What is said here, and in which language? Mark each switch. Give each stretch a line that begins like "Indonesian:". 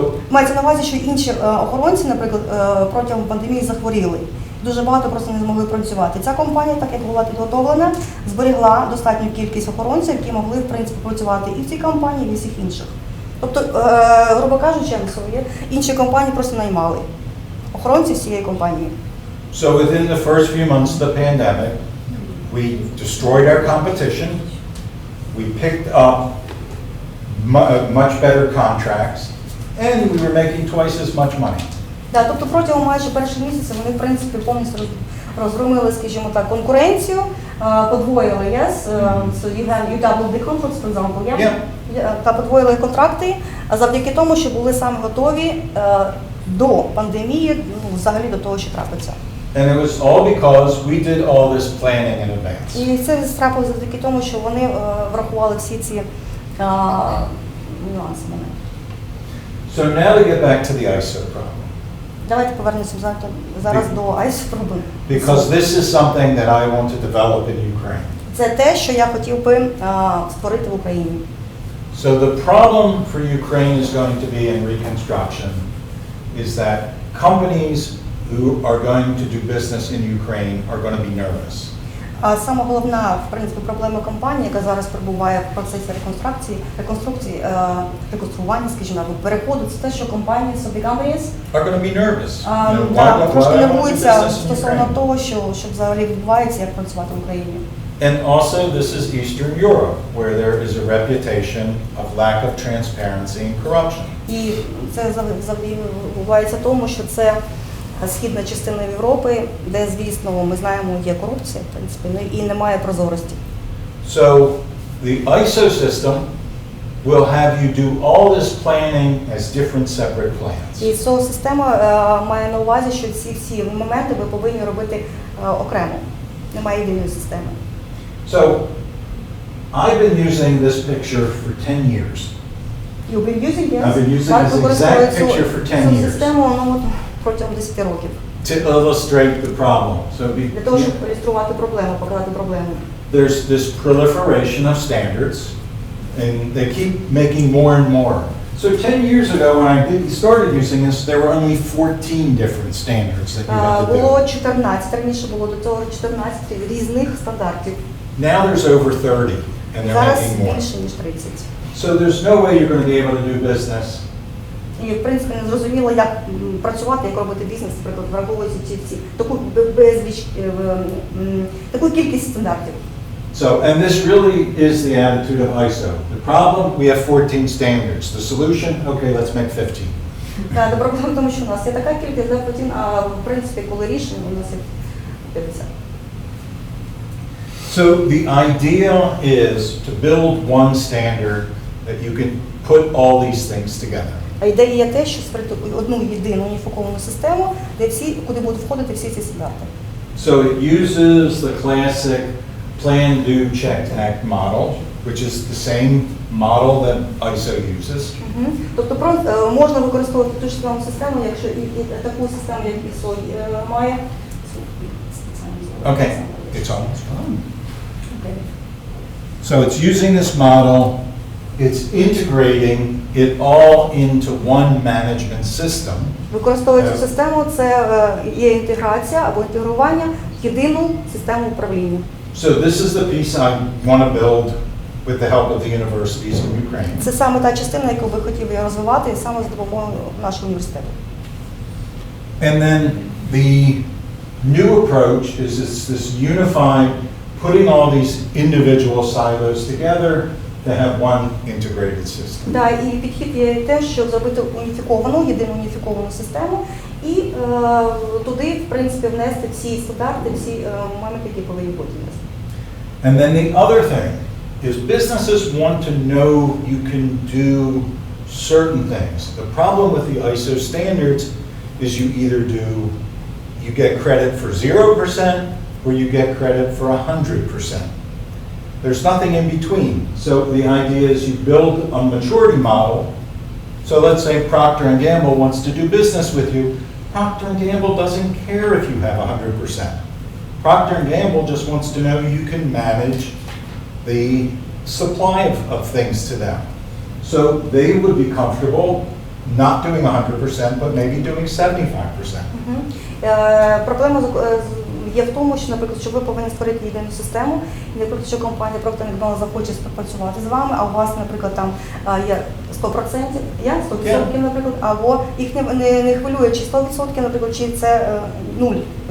Ukrainian: Мається на увазі, що інші охоронці, наприклад, протягом пандемії захворіли. Дуже багато просто не змогли працювати. Ця компанія, так як була підготовлена, зберегла достатню кількість охоронців, які могли, в принципі, працювати і в цій компанії, і в усіх інших. Тобто, грубо кажучи, інші компанії просто наймали охоронців всієї компанії.
English: So within the first few months of the pandemic, we destroyed our competition. We picked up much better contracts, and we were making twice as much money.
Ukrainian: Тобто протягом майже перших місяців вони, в принципі, повністю розгромили, скажімо так, конкуренцію, подвоїли,
English: so you doubled the contracts, for example,
Ukrainian: та подвоїли контракти, завдяки тому, що були саме готові до пандемії, взагалі до того, що трапиться.
English: And it was all because we did all this planning in advance.
Ukrainian: І це трапилося завдяки тому, що вони врахували всі ці нюанси.
English: So now to get back to the ISO problem.
Ukrainian: Давайте повернемося зараз до ISO проблем.
English: Because this is something that I want to develop in Ukraine.
Ukrainian: Це те, що я хотів би створити в Україні.
English: So the problem for Ukraine is going to be in reconstruction is that companies who are going to do business in Ukraine are going to be nervous.
Ukrainian: Саме головна, в принципі, проблема компанії, яка зараз перебуває в процесі реконстрування, скажімо, або переходу, це те, що компанії,
English: big companies are going to be nervous.
Ukrainian: Трошки нервуються стосовно того, що взагалі відбувається, як працювати в Україні.
English: And also this is Eastern Europe, where there is a reputation of lack of transparency and corruption.
Ukrainian: І це відбувається тому, що це східна частина Європи, де, звісно, ми знаємо, є корупція, в принципі, і немає прозорості.
English: So the ISO system will have you do all this planning as different separate plans.
Ukrainian: І ця система має на увазі, що ці всі моменти ви повинні робити окремо. Немає єдиної системи.
English: So I've been using this picture for 10 years. You've been using this? I've been using this exact picture for 10 years.
Ukrainian: Систему, протягом 10 років.
English: To illustrate the problem. So
Ukrainian: Для того, щоб ілюструвати проблему, показати проблему.
English: There's this proliferation of standards, and they keep making more and more. So 10 years ago, when I started using this, there were only 14 different standards that you had to do.
Ukrainian: Було 14, раніше було до цього 14 різних стандартів.
English: Now there's over 30, and they're
Ukrainian: Зараз
English: making more.
Ukrainian: більше ніж 30.
English: So there's no way you're going to be able to do business
Ukrainian: І, в принципі, не зрозуміло, як працювати, як робити бізнес, наприклад, враховуючи таку безліч, таку кількість стандартів.
English: So, and this really is the attitude of ISO. The problem, we have 14 standards. The solution, okay, let's make 15.
Ukrainian: Так, проблема в тому, що у нас є така кількість, да, потім, а в принципі, коли рішення, у нас є 50.
English: So the idea is to build one standard that you can put all these things together.
Ukrainian: А ідея є те, що створити одну єдину уніфіковану систему, де всі, куди будуть входити всі ці стандарти.
English: So it uses the classic plan, do, check, act model, which is the same model that ISO uses.
Ukrainian: Тобто можна використовувати ту ж саму систему, якщо і таку систему, як ISO має.
English: Okay, it's almost done. So it's using this model, it's integrating it all into one management system.
Ukrainian: Використовуючи цю систему, це є інтеграція або інтегрування в єдину систему управління.
English: So this is the piece I want to build with the help of the universities in Ukraine.
Ukrainian: Це саме та частина, яку ви хотіли розвивати, і саме з допомогою нашого університету.
English: And then the new approach is this unified, putting all these individual silos together to have one integrated system.
Ukrainian: Да, і підхід є те, щоб зробити уніфіковану, єдину уніфіковану систему і туди, в принципі, внести всі стандарти, всі моменти, які повинні бути.
English: And then the other thing is businesses want to know you can do certain things. The problem with the ISO standards is you get credit for 0% or you get credit for 100%. There's nothing in between. So the idea is you build a maturity model. So let's say Procter & Gamble wants to do business with you. Procter & Gamble doesn't care if you have 100%. Procter & Gamble just wants to know you can manage the supply of things to them. So they would be comfortable not doing 100%, but maybe doing 75%.
Ukrainian: Проблема є в тому, що, наприклад, що ви повинні створити єдину систему, і, наприклад, що компанія Procter & Gamble захоче співпрацювати з вами, а у вас, наприклад, там є 100%, є 100%, наприклад, або їх не хвилює чи 100%, наприклад, чи це 0%.